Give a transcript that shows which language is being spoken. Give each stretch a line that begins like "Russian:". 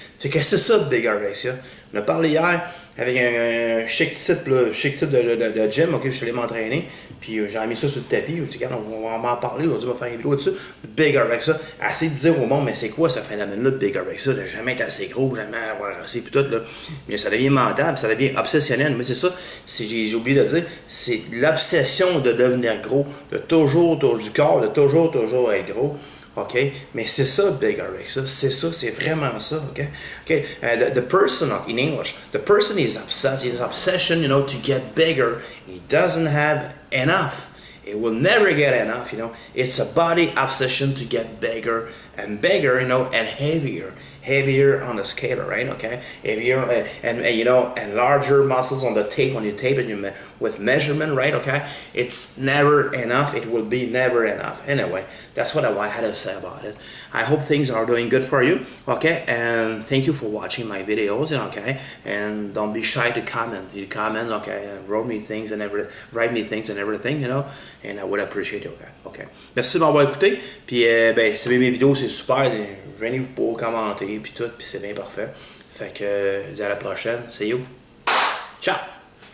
French: Fait que c'est ça, bigorexia. On a parlé hier avec un chic type de gym, ok, je suis allé m'entraîner, puis j'ai mis ça sur le tapis, je dis, regarde, on va m'en parler, aujourd'hui, on va faire une vidéo dessus, bigorexia, essayer de dire au monde, mais c'est quoi ce phénomène-là de bigorexia, de jamais être assez gros, jamais avoir assez, puis tout, là, mais ça devient mental, ça devient obsessionnel, mais c'est ça, j'ai oublié de dire, c'est l'obsession de devenir gros, de toujours du corps, de toujours être gros. OK? Mais c'est ça, bigorexia. C'est ça, c'est vraiment ça. OK? OK?
English: The person, in English, the person is obsessed. His obsession, to get bigger. He doesn't have enough. It will never get enough, It's a body obsession to get bigger and bigger, and heavier. Heavier on the scale, right? Okay, heavier and larger muscles on the tape when you tape it with measurement, right? Okay, it's never enough. It will be never enough. Anyway, that's what I had to say about it. I hope things are doing good for you. Okay, and thank you for watching my videos. Okay, and don't be shy to comment. You comment, okay, and write me things and everything, and I would appreciate it.
French: Okay. Merci de m'avoir écouté. Puis ben, si vous aimez mes vidéos, c'est super. Venez-vous pour commenter, puis tout, puis c'est bien parfait. Fait que, dis à la prochaine.
English: See you.
French: Ciao!